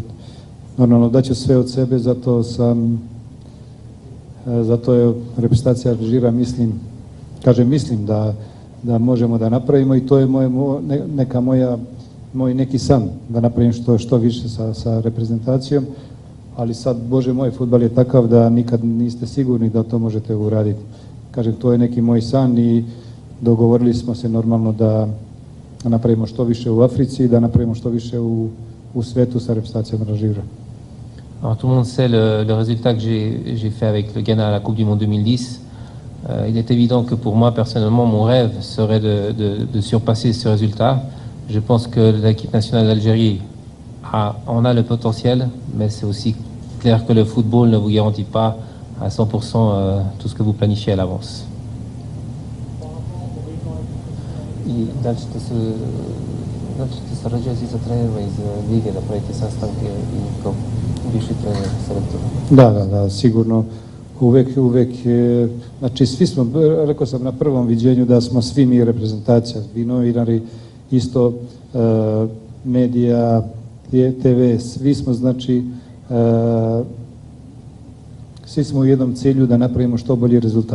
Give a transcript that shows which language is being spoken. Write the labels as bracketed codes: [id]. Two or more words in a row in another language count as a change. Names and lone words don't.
[sr] Normalno daću sve od sebe, zato je reprezentacija Alžira, mislim da možemo da napravimo i to je moj neki san da napravim što više sa reprezentacijom, ali sad, Bože moj, fudbal je takav da nikad niste sigurni da to možete uraditi. Kažem, to je neki moj san i dogovorili smo se normalno da napravimo što više u Africi i da napravimo što više u svetu sa reprezentacijom Alžira. [fr] Alors tout le monde sait le résultat que j'ai fait avec le Ghana à la Coupe du Monde 2010. Il est évident que pour moi, personnellement, mon rêve serait de surpasser ce résultat. Je pense que l'équipe nationale d'Algérie en a le potentiel, mais c'est aussi clair que le football ne vous garantit pas à 100% tout ce que vous planifiez à l'avance. [sr] Da, sigurno. Uvek, znači svi smo, rekao sam na prvom viđenju da smo svi mi reprezentacija, vi novinari, isto medija, TV, svi smo znači, svi smo u jednom cilju da napravimo što bolji rezultat.